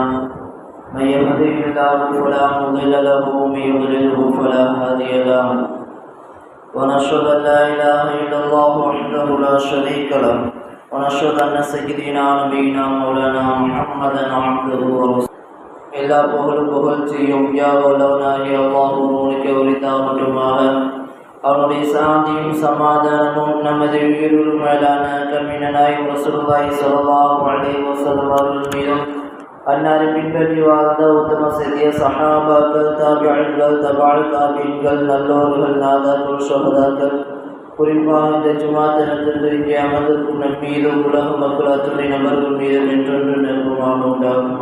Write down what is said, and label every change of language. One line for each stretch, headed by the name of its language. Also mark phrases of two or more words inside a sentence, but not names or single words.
Arabic: من يهده الله فلا مضل له ومن يضلله فلا هادي له. ونشهد أن لا إله إلا الله وحده لا شريك له ونشهد أن سيدنا نبينا مولانا محمدا عبده ورسوله.
Tamil: எல்லா புகழ்ச்சியும் யாவலவனாகிய அல்லாஹ்வுக்கு உரித்தாகட்டுமாக. அவனுடைய சாந்தியும் சமாதானமும் நமது உயிரிலும் மேலான கண்மணி நாயகம்
Arabic: رسول الله صلى الله عليه وسلم
Tamil: அவர்கள் மீதும் அன்னாரை பின்பற்றி வாழ்ந்த உத்தம சத்திய சஹாபாக்கள், தாபிஈன்கள், தபஅத் தாபிஈன்கள், நல்லோர்கள், நாதாக்கள், ஷஹதாக்கள், குறிப்பாக இந்த ஜுமா தினத்திற்கு இங்கே அமர்ந்திருக்கும் நம் மீது உலக மக்கள் அத்துணை நபர்கள் மீது என்றொன்று நெருக்கமாக உண்டாகும்.